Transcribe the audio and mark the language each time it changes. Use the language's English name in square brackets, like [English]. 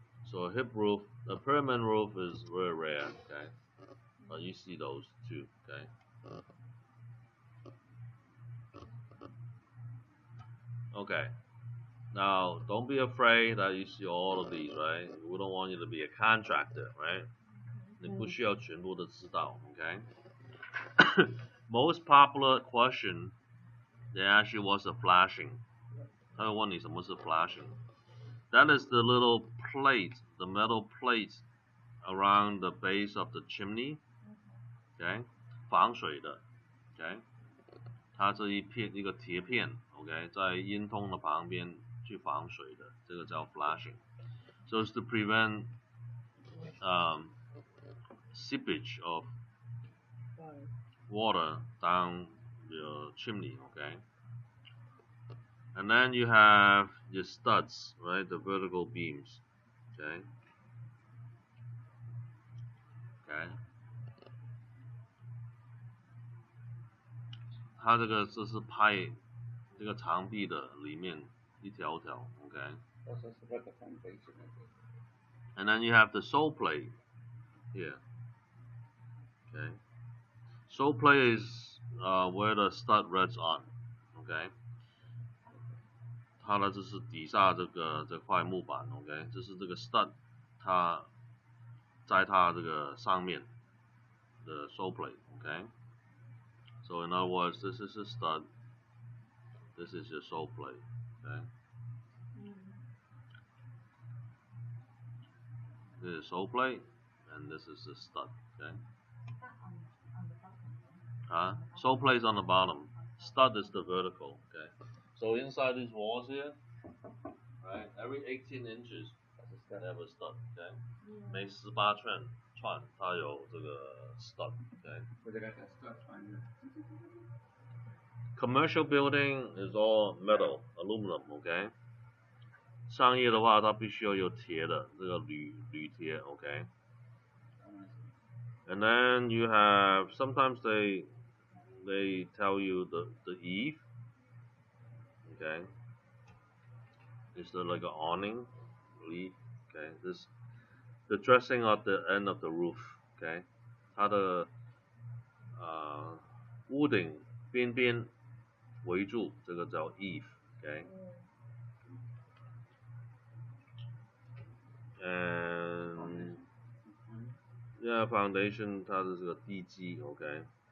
[English] So a hip roof, a pyramid roof is very rare, okay? But you see those too, okay? Okay. Now, don't be afraid that you see all of these, right? We don't want you to be a contractor, right? [Chinese] 你不需要全部都知道, okay? [English] Most popular question, they ask you what's a flashing. [Chinese] 他会问你什么是 flashing. [English] That is the little plate, the metal plate around the base of the chimney, okay? [Chinese] 防水的, okay? 它这一个铁片 ，OK， 在烟囱的旁边去防水的，这个叫 flashing. [English] So it's to prevent seepage of water down your chimney, okay? And then you have your studs, right? The vertical beams, okay? Okay. [Chinese] 它这是拍这个长壁的里面一条条 ，okay? [English] Also, it's about the foundation, I think. And then you have the sole plate here. Okay. Sole plate is where the stud rests on. Okay. [Chinese] 它呢就是底下这块木板 ，OK， 这是这个 stud， 它在它这个上面的 sole plate，OK。 [English] So in other words, this is a stud. This is your sole plate, okay? This is sole plate, and this is the stud, okay? Sole plate is on the bottom. Stud is the vertical, okay? So inside these walls here, right? Every 18 inches, they have a stud, okay? [Chinese] 每18寸它有这个 stud, okay? [English] So they got that stuff on you. Commercial building is all metal, aluminum, okay? [Chinese] 商业的话，它必须要有铁的，这个铝铁 ，okay? [English] And then you have sometimes they tell you the eave, okay? Is there like an awning, leaf, okay? the dressing at the end of the roof， OK， [Chinese] 它的屋顶边边围住，这个叫 [English] eave，OK， and yeah foundation [Chinese] 它的这个地基 [English] ，OK，